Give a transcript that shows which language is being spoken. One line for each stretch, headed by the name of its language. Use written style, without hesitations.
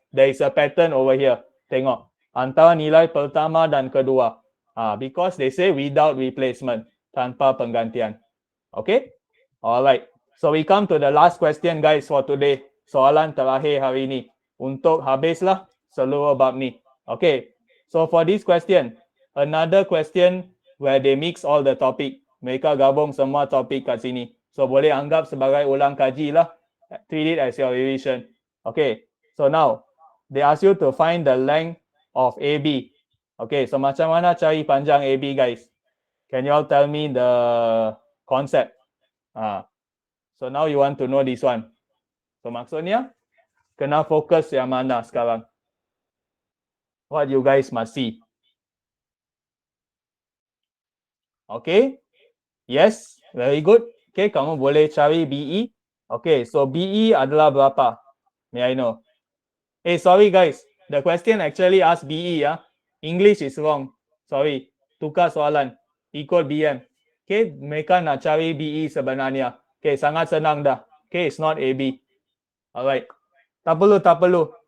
English: There is a pattern over here.
Malay: Tengok. Antara nilai pertama dan kedua.
English: Because they say without replacement.
Malay: Tanpa penggantian. Okay? Alright.
English: So we come to the last question guys for today.
Malay: Soalan terakhir hari ini. Untuk habislah seluruh bab ni.
English: Okay. So for this question, another question where they mix all the topic.
Malay: Mereka gabung semua topik kat sini. So boleh anggap sebagai ulang kaji lah.
English: Treat it as your revision. Okay. So now, they ask you to find the length of AB. Okay. So
Malay: macam mana cari panjang
English: AB guys? Can you all tell me the concept? So now you want to know this one.
Malay: So maksudnya, kena fokus yang mana sekarang?
English: What you guys must see. Okay. Yes, very good. Okay,
Malay: kamu boleh cari BE. Okay, so BE adalah berapa?
English: May I know? Sorry guys. The question actually asked BE ya. English is wrong. Sorry.
Malay: Tukar soalan. Ikut BM. Okay, mereka nak cari BE sebenarnya. Okay, sangat senang dah. Okay,
English: it's not AB. Alright.
Malay: Tak perlu.